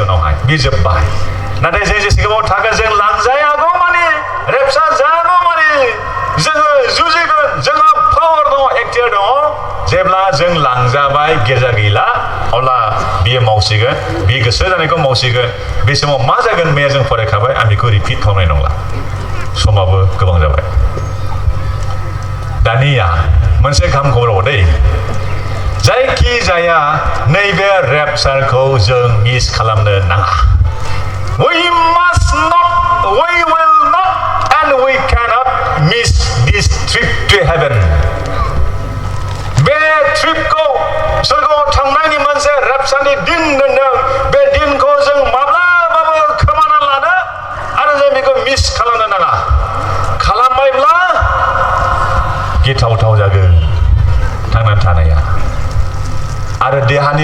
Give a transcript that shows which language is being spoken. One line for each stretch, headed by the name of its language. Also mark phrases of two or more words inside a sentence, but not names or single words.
Bodo: उनावहाय बे जोब्बाय नाथाय जों जेसेबां थागोन जों लांजायागौ माने रेपसार जायागौ माने जोङो जुजिगोन जोंहा पावार दङ एक्टियार दङ जेब्ला जों लांजाबाय गिर्जा गैला अब्ला बियो मावसिगोन बे गोसो जानायखौ मावसिगोन बे समाव मा जागोन मैया जों फरायखाबाय आं बेखौ रिपिट खालामनाय नंला समाबो गोबां जाबाय दानिया मोनसे गाहाम खबराव दै जायखि जाया नैबे रेपसारखौ जों मिस खालामनो नाङा
English: we will not and we cannot miss this trip to heaven
Bodo: बे ट्रिपखौ सोरगोआव थांनायनि मोनसे रेपसारनि दिन दोनदों बे दिनखौ जों माब्लाबाबो खोमाना लानो आरो जों बेखौ मिस खालामनो नाङा खालामबायब्ला गिथावथाव जागोन थांनानै थानाया आरो देहानि